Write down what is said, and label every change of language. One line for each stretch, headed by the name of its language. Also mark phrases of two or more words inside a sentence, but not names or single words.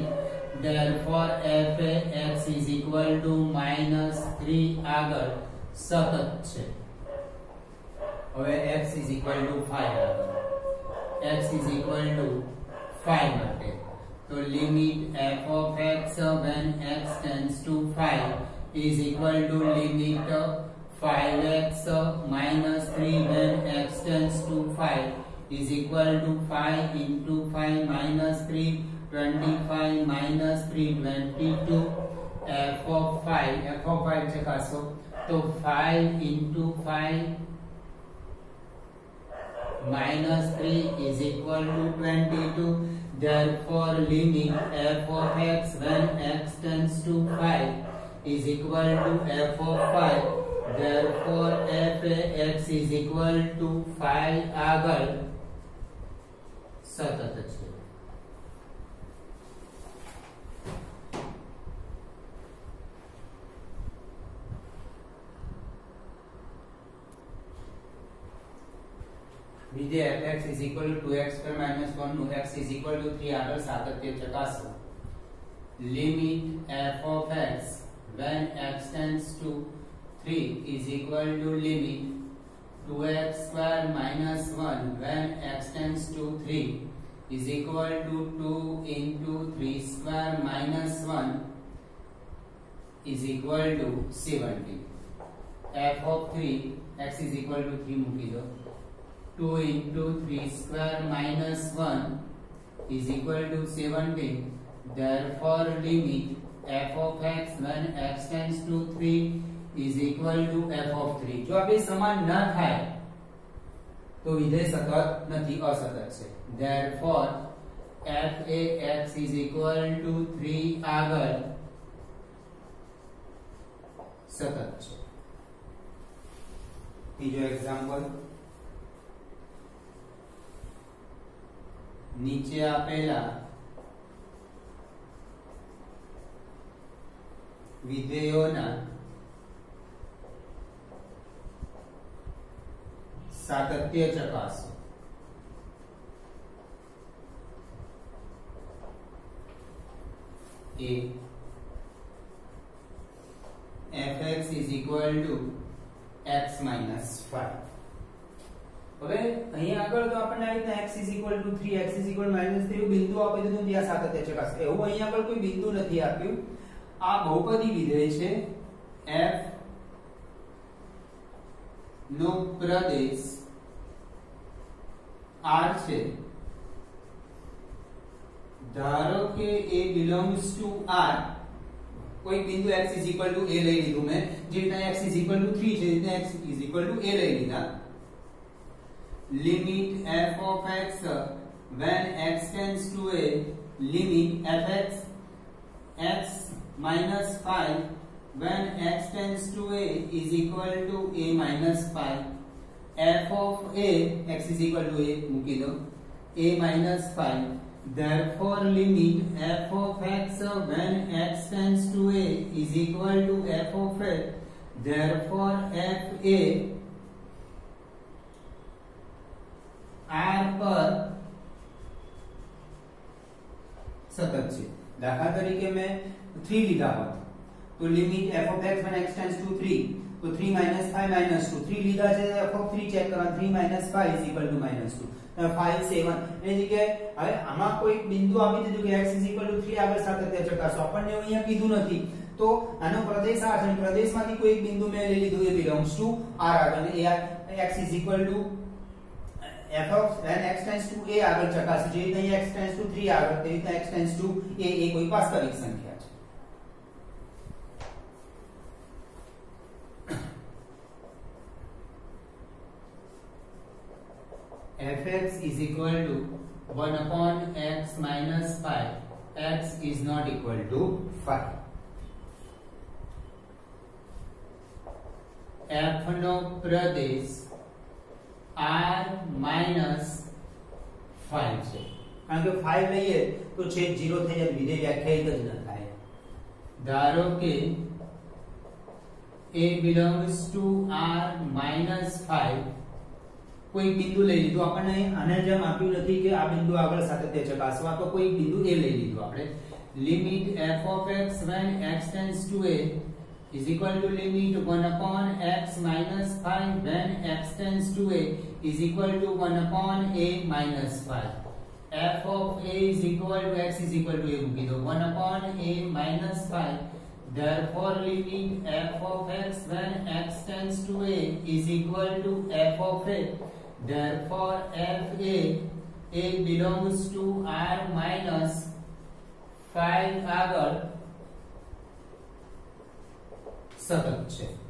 English: Therefore f a x is equal to minus 3
Gujarati: આગળ સતત છે.
English: હવે x is equal to 5 આગળ x is equal to 5
Gujarati: માટે તો
English: limit f of x when x tends to 5 is equal to limit 5x minus 3 when x tends to 5 is equal to 5 into 5 minus 3 25 minus 3 22 f of 5
Gujarati: ચકાસો તો
English: 5 into 5 minus 3 is equal to 22. Therefore limit f of x when x tends to 5 is equal to f of 5. Therefore f a x is equal to 5
Gujarati: આગળ સતત છે.
English: વિધેય fx is equal to 2x square minus 1 નું x is equal to 3
Gujarati: આગળ સાતત્ય ચકાસો.
English: limit f of x when x tends to 3 is equal to limit 2x square minus 1 when x tends to 3 is equal to 2 into 3 square minus 1 is equal to 70. f of 3 x is equal to 3
Gujarati: મૂકી દો.
English: 2 into 3 square minus 1 is equal to 17. Therefore limit f of x when x tends to 3 is equal to f of 3.
Gujarati: જો આ બે સમાન ન થાય તો વિધેય સતત નથી, અસતત છે.
English: Therefore f a x is equal to 3
Gujarati: આગળ સતત છે. બીજો એક્ઝામ્પલ નીચે આપેલા વિધેયોના સાતત્ય ચકાસો.
English: A fx is equal to x minus 5.
Gujarati: હવે અહીંયા આગળ તો આપણને આ રીતના
English: x is equal to 3 x is equal minus 3
Gujarati: એવું બિંદુ આપી દીધું, ત્યાં સાતત્ય ચકાસો. એવું અહીંયા આગળ કોઈ બિંદુ નથી આપ્યું. આ બહુપદી વિધેય છે. f નો પ્રદેશ r છે. ધારો કે
English: a belongs to r.
Gujarati: કોઈ બિંદુ
English: x is equal to a
Gujarati: લઈ લીધું મેં, જે રીતના
English: x is equal to 3
Gujarati: છે, જે રીતના
English: x is equal to a
Gujarati: લઈ લીધા.
English: limit f of x when x tends to a, limit fx x minus 5 when x tends to a is equal to a minus 5. f of a x is equal to a
Gujarati: મૂકી દો,
English: a minus 5. Therefore limit f of x when x tends to a is equal to f of a. Therefore f a r
Gujarati: પર સતત છે. દાખલા તરીકે મેં 3 લીધા હોત તો લિમિટ
English: f of x when x tends to 3
Gujarati: તો
English: 3 minus 5 minus 2 3
Gujarati: લીધા છે,
English: f of 3
Gujarati: ચેક કરવા,
English: 3 minus 5 is equal to minus 2 5 7
Gujarati: એ જગ્યાએ હવે આમાં કોઈ બિંદુ આપી દીધું કે
English: x is equal to 3
Gujarati: આગળ સાતત્ય ચકાસો. આપણને અહીંયા કીધું નથી તો આનો પ્રદેશ r છે, પ્રદેશમાંથી કોઈ એક બિંદુ મેં લઈ લીધું, એ
English: belongs to r
Gujarati: આગળ, અને
English: x is equal to f of when x tends to a
Gujarati: આગળ ચકાસો. જે રીતે
English: x tends to 3
Gujarati: આગળ, તે રીતે
English: x tends to a
Gujarati: એ કોઈ વાસ્તવિક સંખ્યા છે.
English: fx is equal to 1 upon x minus 5. x is not equal to 5.
Gujarati: f નો પ્રદેશ r minus 5 છે, કારણ કે 5 લઈએ તો છેદ 0 થઈ જાય, વિધેય વ્યાખ્યાયિત જ ન થાય. ધારો કે
English: a belongs to r minus 5
Gujarati: કોઈ બિંદુ લઈ લીધું આપણને આને જેમ આપ્યું નથી કે આ બિંદુ આગળ સાતત્ય ચકાસવા, તો કોઈ બિંદુ એ લઈ લીધું આપણે.
English: લિમિટ f of x when x tends to a is equal to limit 1 upon x minus 5 when x tends to a is equal to 1 upon a minus 5. f of a is equal to x is equal to a
Gujarati: મૂકી દો
English: 1 upon a minus 5. Therefore limit f of x when x tends to a is equal to f of a. Therefore f a belongs to r minus 5
Gujarati: આગળ સતત છે.